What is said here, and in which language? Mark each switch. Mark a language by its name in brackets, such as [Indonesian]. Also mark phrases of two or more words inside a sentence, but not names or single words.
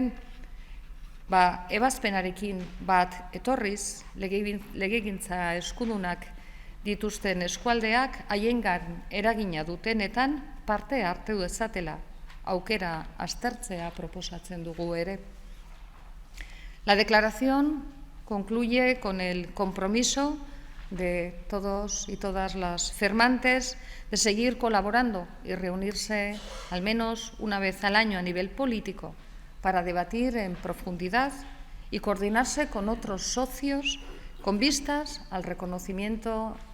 [Basque] Ebazpenarekin bat etorriz, legegintza eskudunak dituzten eskualdeak haiengan eragina dutenetan parte hartu dezatela aukera aztertzea proposatzen dugu ere. [Spanish] La declaración concluye con el compromiso de todos y todas las firmantes de seguir colaborando y reunirse al menos una vez al año a nivel político para debatir en profundidad y coordinarse con otros socios con vistas al reconocimiento